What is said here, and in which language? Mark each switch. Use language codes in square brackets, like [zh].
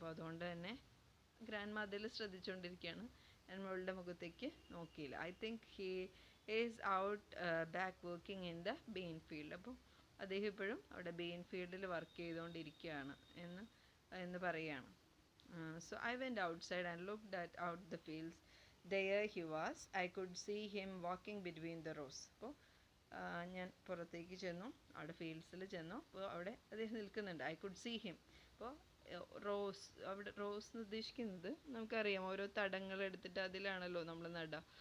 [ml] അപ്പോൾ അതുകൊണ്ട് തന്നെ ഗ്രാൻഡ്മ അതിൽ ശ്രദ്ധിച്ചുകൊണ്ടിരിക്കുകയാണ്. നമ്മളുടെ മുഖത്തേക്ക് നോക്കിയില്ല. [en] I think he is out back working in the bean field. [ml] അപ്പോൾ അദ്ദേഹം ഇപ്പോഴും അവിടെ ബീൻ ഫീൽഡിൽ വർക്ക് ചെയ്തുകൊണ്ടിരിക്കുകയാണ് എന്ന് പറയുകയാണ്. [en] So I went outside and looked at out the fields. There he was. I could see him walking between the rows. [ml] അപ്പോൾ ഞാൻ പുറത്തേക്ക് ചെന്നു, അവിടെ ഫീൽഡ്സിൽ ചെന്നു. അപ്പോൾ അവിടെ അദ്ദേഹം നിൽക്കുന്നുണ്ട്. [en] I could see him. [ml] അപ്പോൾ അവിടെ റോസ് എന്ന് ഉദ്ദേശിക്കുന്നത് നമുക്കറിയാം, ഓരോ തടങ്ങൾ എടുത്തിട്ട് അതിലാണല്ലോ നമ്മൾ നടുക.